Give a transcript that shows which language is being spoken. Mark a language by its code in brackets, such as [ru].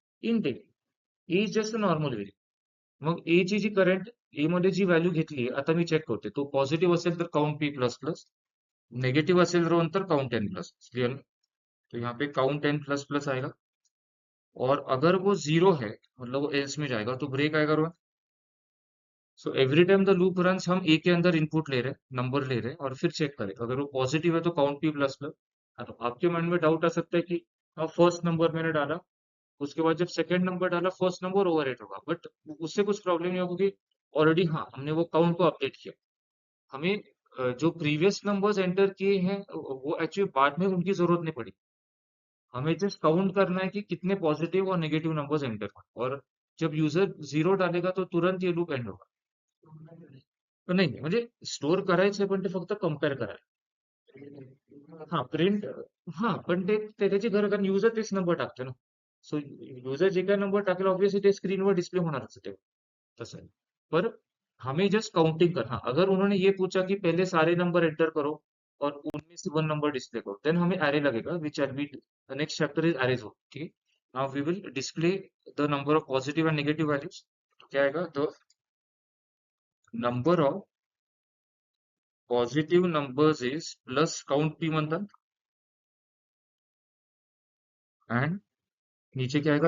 [en] Int a is just a normal variable. [mr] मग ए ची जी current ए मध्ये जी व्हॅल्यू घेतली आता मी चेक करते. तो पॉझिटिव्ह असेल तर count P plus plus, negative असेल रो तर काउंट एन प्लस. [en] Clear. [hi] तो यहाँ पे काउंट एन प्लस प्लस आएगा. और अगर वो 0 है मतलब वो एल्स में जाएगा तो ब्रेक आएगा रो. [en] so every time the loop runs [hi] हम ए के अंदर इनपुट ले रहे हैं, नंबर ले रहे हैं और फिर चेक करें. अगर वो पॉजिटिव है तो काउंट पी प्लस प्लस. तो आपके माइंड में डाउट आ सकता है कि फर्स्ट नंबर मैंने डाला, उसके बाद जब सेकंड नंबर डाला फर्स्ट नंबर ओवरराइट होगा. बट उससे कुछ प्रॉब्लम नहीं होगी. ऑलरेडी हाँ हमने वो काउंट को अपडेट किया. हमें जो प्रीवियस नंबर्स एंटर किए हैं वो एक्चुअली बाद में उनकी जरूरत नहीं पड़ी. हमें जस्ट काउंट करना है कि कितने पॉजिटिव और नेगेटिव नंबर्स एंटर हुए. और जब यूजर 0 डालेगा तो तुरंत ये लूप एंड होगा. [mr] तो नाही म्हणजे स्टोअर करायचंय पण ते फक्त कंपेअर करायला. हा प्रिंट हा पण त्याची गरज कारण युजर तेच नंबर टाकतो ना. सो युजर जे काय नंबर टाकेल ऑब्वियसली ते स्क्रीनवर डिस्प्ले होणारच आहे ते तसं है। [hi] पर हमें जस्ट काउंटिंग करना, अगर उन्होंने ये पूछा कि पहले सारे नंबर एंटर करो और उनमें से वन नंबर डिस्प्ले करो, देन हमें एरे लगेगा [en] which are be the next chapter is arrays [hi] हो, ठीक है। [en] Now we will display the number of positive and negative values. [hi] क्या आएगा? [en] the number of positive numbers is plus count P [mr] म्हणतात [en] end [hi] नीचे क्या आएगा?